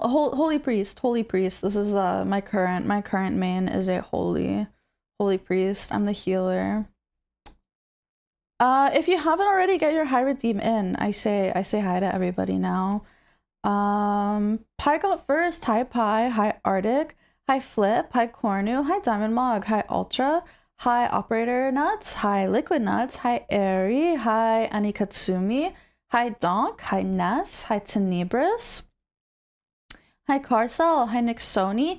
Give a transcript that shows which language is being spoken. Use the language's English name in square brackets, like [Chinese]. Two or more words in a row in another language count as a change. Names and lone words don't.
[English] Holy priest. This is my current main is a holy priest. I'm the healer. If you haven't already, get your high redeem in. I say hi to everybody now. Pi got first. Hi Pi. Hi Arctic. Hi Flip. Hi Cornu. Hi Diamond Mog. Hi Ultra. Hi Operator Nuts. Hi Liquid Nuts. Hi Airy. Hi Anikatsumi. Hi Donk. Hi Ness. Hi Tenebris. Hi Carcel. Hi Nixoni.